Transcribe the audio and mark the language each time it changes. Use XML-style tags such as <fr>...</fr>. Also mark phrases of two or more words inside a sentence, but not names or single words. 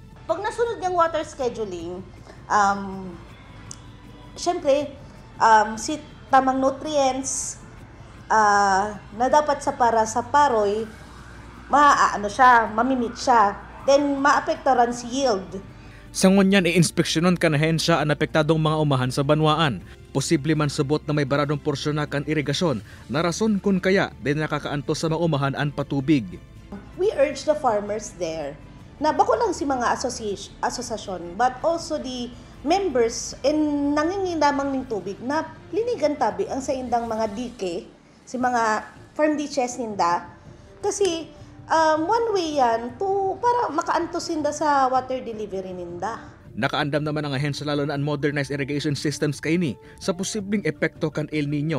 <bik>Pag nasunod yung</bik> <en>water scheduling,</en> <bik>syempre, si tamang nutrients na dapat para sa paroy, mamimit siya. Then, maapektaran si yield. Sa ngunyan, i-inspeksyonon kan ahensya ang apektadong mga umahan sa banwaan. Posible man subot na may baradong porsyon na kan irigasyon na rason kung kaya din nakakaanto sa mga umahan ang patubig.</bik> <en>We urge the farmers there</en> <bik>na bako lang si mga asosasyon</bik> <en>but also the members in</en> <bik>nanginginamang ng tubig na linigan tabi ang sa indang mga dike, si mga</bik> <en>farm ditches</en> <bik>ninda. Kasi</bik> <en>one way</en> <bik>yan para makaantos ninda sa water delivery ninda. Nakaandam naman ang ahensya lalo na ang</bik> <en>modernized irrigation systems</en> <bik>kaini sa posibleng epekto kan El Nino.</bik>